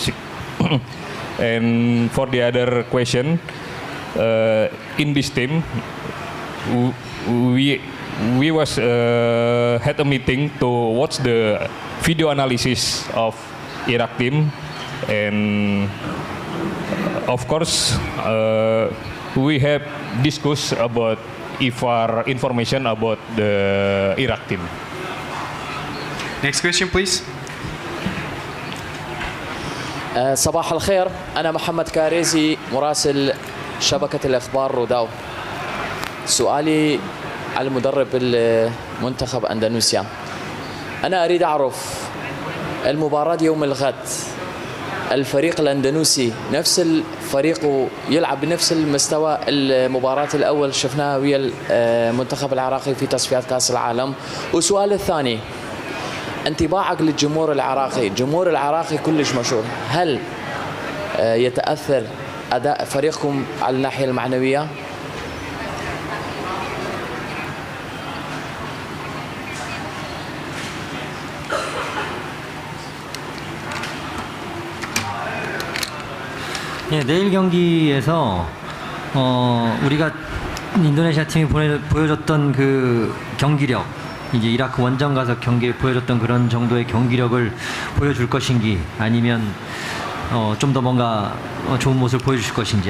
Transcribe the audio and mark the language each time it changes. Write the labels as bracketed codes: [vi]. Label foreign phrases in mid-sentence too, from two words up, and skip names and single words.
[en] And for the other question, in this team, we was had a meeting to watch the video analysis of Iraq team, and of course we have discussed about Ivar information about the Iraq team. Next question, please. [ar] صباح الخير، أنا محمد كاريزي مراسل شبكة الأخبار روداو. سؤالي على المدرب المنتخب أندونيسيا. أنا أريد أعرف المباراة يوم الغد الفريق الأندونيسي نفس الفريق يلعب بنفس المستوى المباراة الأول شفناها ويا المنتخب العراقي في تصفيات كأس العالم. والسؤال الثاني انطباعك للجمهور العراقي، الجمهور العراقي كلش مشهور، هل يتأثر أداء فريقكم على الناحية المعنوية؟ [ko] 예, 내일 경기에서 우리가 인도네시아 팀이 보여줬던 그 경기력, 이제 이라크 원정 가서 경기에 보여줬던 그런 정도의 경기력을 보여줄 것인지, 아니면 좀 더 뭔가 좋은 모습을 보여주실 것인지.